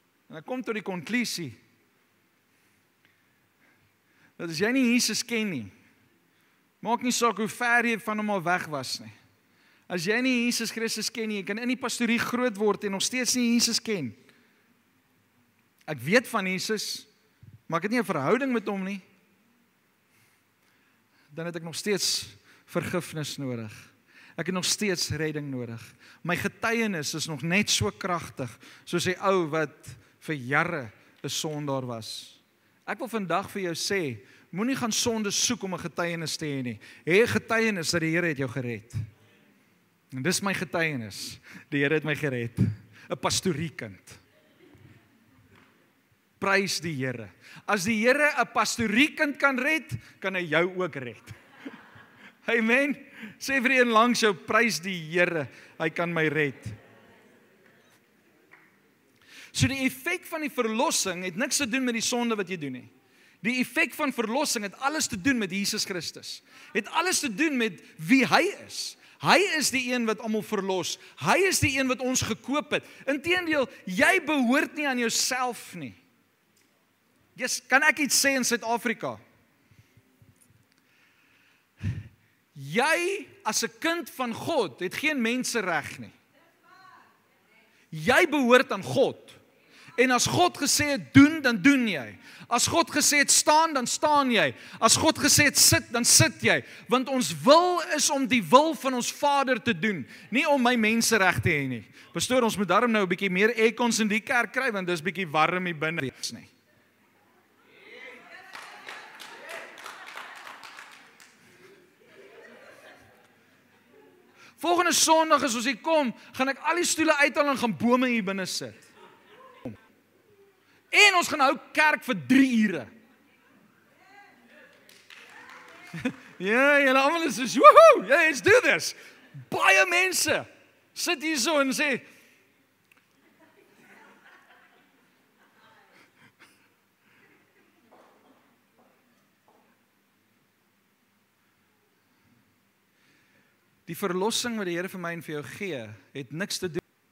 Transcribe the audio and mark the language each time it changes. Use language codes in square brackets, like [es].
[af] En ek kom tot die konklusie dat as jy nie Jesus ken nie, maak nie saak hoe ver jy van hom al weg was nie. As jy nie Jesus Christus ken nie, jy kan in die pastorie groot word en nog steeds nie Jesus ken. Ek weet van Jesus, maar ek het nie 'n verhouding met hom nie. Dan het ek nog steeds vergifnis nodig. Ek het nog steeds redding nodig. My getuienis is nog net so kragtig soos die ou wat vir jare 'n sondaar was. Ek wil vandag vir jou sê, moenie gaan sonde soek om 'n getuienis te hê nie. Hê 'n getuienis dat die Here het jou gered. En dis my getuienis. Die Here het my gered. 'n Pastoriekind. Prys die Here. As die Here 'n pastoriekind kan red, kan hy jou ook red. Amen. Sê vir een langs jou, prys die Here, hy kan my red. So die effek van die verlossing het niks te doen met die sonde wat jy doen nie. Die effek van verlossing het alles te doen met Jesus Christus. Het alles te doen met wie hy is. Hy is die een wat almal verlos. Hy is die een wat ons gekoop het. Inteendeel, jy behoort nie aan jouself nie. Yes, kan ek iets sê in Suid-Afrika? Jy as 'n kind van God het geen mensereg nie. Jy behoort aan God. En as God gesê het doen, dan doen jy. As God gesê het staan, dan staan jy. As God gesê het sit, dan sit jy. Want ons wil is om die wil van ons Vader te doen, nie om my mensereg te hê nie. Pastoor, ons moet daarom nou 'n bietjie meer aircons in die kerk kry, want dis bietjie warm hier binne nie. Volgende Sondag as ons hier kom, gaan ek al die stoele uithaal en gaan bome hier binne sit. En ons gaan hou kerk vir 3 ure. Ja, julle almal is so, [en] woohoo, yeah, let's do this. [af] Baie mense sit hier so en sê, die verlossing wat die Here vir my en vir jou gee, het niks te doen.